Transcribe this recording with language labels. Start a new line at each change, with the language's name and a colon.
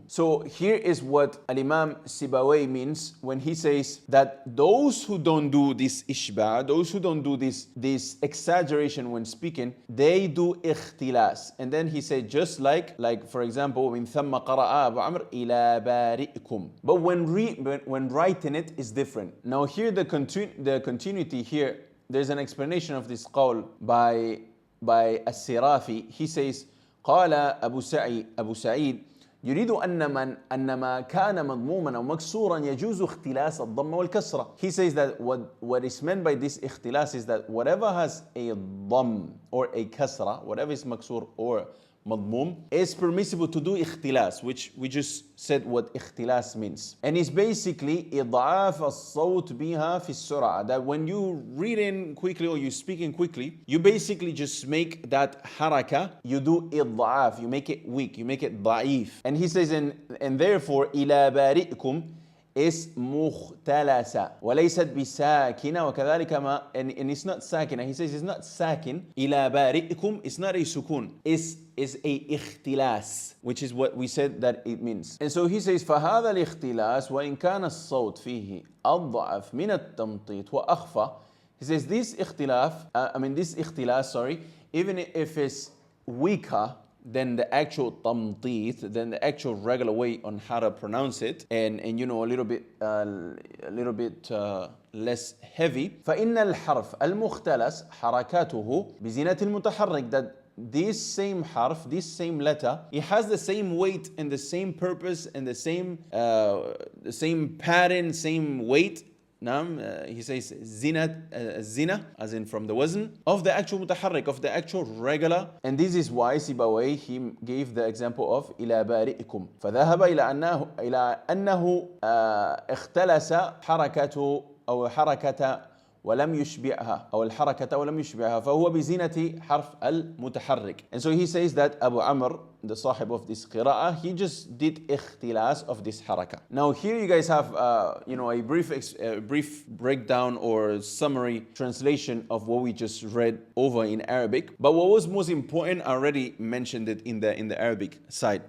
English: So here is what Al-Imam Sībawayh means when he says that those who don't do this ishba', those who don't do this exaggeration when speaking, they do اختلاس. And then he said just like for example
Arabic: من ثم قرأ أبو عمرو إلى بارئكم.
English: But when writing it is different. Now here the continuity here, there's an explanation of this qawl by السرافي. He says
Arabic: قال أبو سعيد يريد أن ما كان مضموما أو مكسورا يجوز اختلاس الضم والكسرة.
English: He says that what is meant by this اختلاس is that whatever has a ضم or a kasra, whatever is maksur or madmum, is permissible to do اختلاس, which we just said what اختلاس means. And it's basically
Arabic: إضعاف الصوت بها في السرعة,
English: that when you reading quickly or you speaking quickly, you basically just make that haraka, you do إضعاف, you make it weak, you make it ضعيف. And he says, and therefore
Arabic: إلى بارئكم
English: is
Arabic: مختلسة وليست بساكنة وكذلك ما,
English: and it's not ساكنة. He says it's not sakin.
Arabic: إلى بارئكم,
English: it's not a sukun, is a اختلاس, which is what we said that it means. And so he says
Arabic: فهذا الاختلاس وإن كان الصوت فيه أضعف من التمطيط وأخفى.
English: He says this اختلاس, sorry, even if it's weaker than the actual tamteeth, than the actual regular way on how to pronounce it, and a little bit less heavy.
Arabic: فإن الحرف المختلس حركاته بزينة المتحرك,
English: that this same harf, this same letter, it has the same weight and the same purpose and the same pattern, same weight. He says zina, as in from the wazn of the actual mutaharrik, of the actual regular. And this is why Sībawayh, he gave the example of
Arabic: إلى بارئكم فذهب إلى أنه اختلس حركته أو حركة ولم يشبعها أو الحركة ولم يشبعها فهو بزينة حرف المتحرك.
English: And so he says that Abu Amr, the sahib of this qira'ah, he just did ikhtilas of this haraka. Now here you guys have a brief breakdown or summary translation of what we just read over in Arabic. But what was most important, I already mentioned it in the Arabic side.